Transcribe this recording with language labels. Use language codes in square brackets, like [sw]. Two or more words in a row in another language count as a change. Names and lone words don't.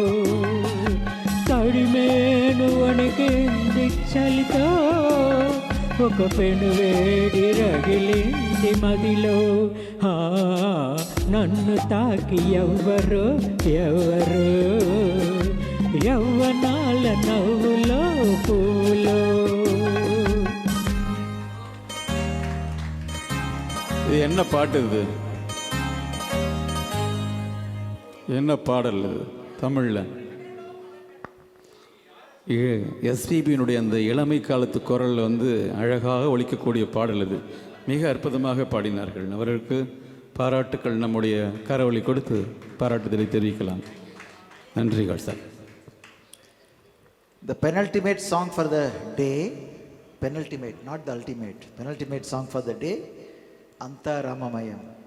[te] తడిమేను వణికింది చలితో, ఒక పెను వేడి రగిలింది మదిలో. నన్ను తాకి ఎవ్వరు ఎవ్వరు, యవ్వనాల నవ్వులో పూలో. [ta] இது என்ன பாட்டு? இது என்ன பாடல்? இது தமிழில் எஸ்பிபியினுடைய அந்த இளமை காலத்து குரலில் வந்து அழகாக ஒலிக்கக்கூடிய பாடல் இது. மிக அற்புதமாக பாடினார்கள். அவர்களுக்கு பாராட்டுக்கள். நம்முடைய கரவொலி கொடுத்து பாராட்டுதலை தெரிவிக்கலாம். நன்றிகள் சார். [en] The penultimate song for the day, penultimate, not the ultimate, penultimate song for the day, Anta Ramamayam.